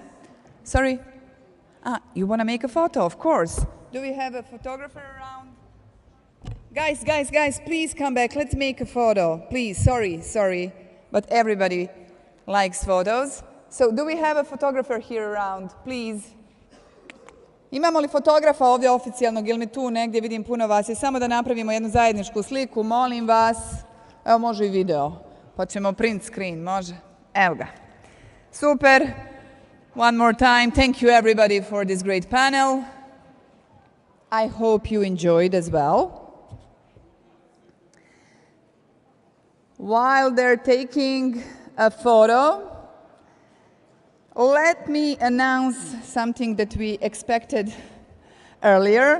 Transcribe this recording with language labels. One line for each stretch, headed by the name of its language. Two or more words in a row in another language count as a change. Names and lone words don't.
English: Sorry? You want to make a photo? Of course. Do we have a photographer around? Guys, please come back. Let's make a photo. Please, sorry. But everybody likes photos. So do we have a photographer here around? Please.
Bosnian: Imamo li fotografa ovdje oficijalnog ili mi tu negdje vidim puno vas? I samo da napravimo jednu zajedničku sliku, molim vas. Evo može i video, pa ćemo
English: print screen,
Bosnian: može? Evo ga. Super.
English: One more time, thank you everybody for this great panel. I hope you enjoyed as well. While they're taking a photo, let me announce something that we expected earlier.